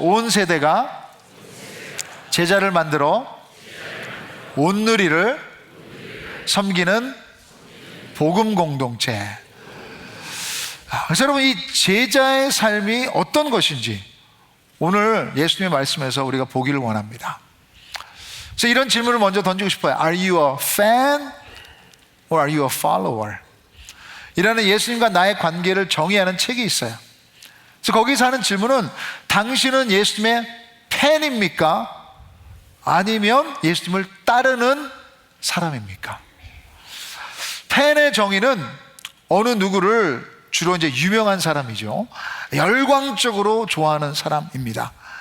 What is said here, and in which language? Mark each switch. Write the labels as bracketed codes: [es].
[ko] 온 세대가 제자를 만들어 온누리를 섬기는 복음 공동체. 그래서 여러분, 이 제자의 삶이 어떤 것인지 오늘 예수님의 말씀에서 우리가 보기를 원합니다. 그래서 이런 질문을 먼저 던지고 싶어요. [en] Are you a fan or are you a follower? [ko] 이라는 예수님과 나의 관계를 정의하는 책이 있어요. 그래서 거기서 하는 질문은, 당신은 예수님의 팬입니까? 아니면 예수님을 따르는 사람입니까? 팬의 정의는 어느 누구를, 주로 이제 유명한 사람이죠, 열광적으로 좋아하는 사람입니다.